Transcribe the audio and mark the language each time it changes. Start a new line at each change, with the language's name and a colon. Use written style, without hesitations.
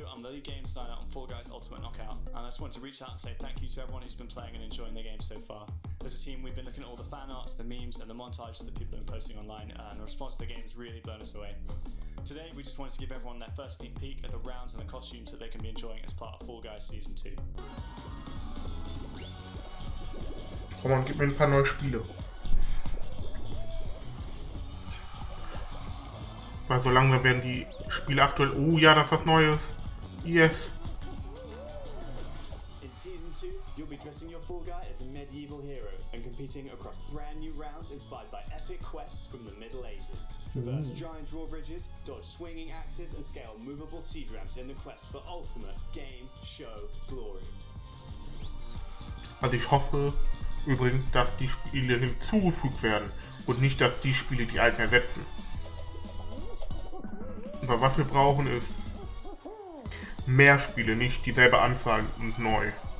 English: I'm the lead game designer on Fall Guys Ultimate Knockout, and I just want to reach out and say thank you to everyone who's been playing and enjoying the game so far. As a team, we've been looking at all the fan arts, the memes, and the montages that people have been posting online, and the response to the game has really blown us away. Today, we just wanted to give everyone their first sneak peek at the rounds and the costumes that they can be enjoying as part of Fall Guys Season 2.
German: Komm on, gib mir ein paar neue Spiele. Weil so langsam werden die Spiele aktuell... Oh ja, das ist was Neues. Yes.
English: In Season 2, you'll be dressing your Fall Guy as a medieval hero and competing across brand new rounds inspired by epic quests from the Middle Ages. Traverse giant drawbridges, dodge swinging axes, and scale movable siege ramps in the quest for ultimate game show glory.
German: Also ich hoffe übrigens, dass die Spiele hinzugefügt werden und nicht, dass die Spiele die alten ersetzen. Aber was wir brauchen ist mehr Spiele, nicht dieselbe Anzahl und neu.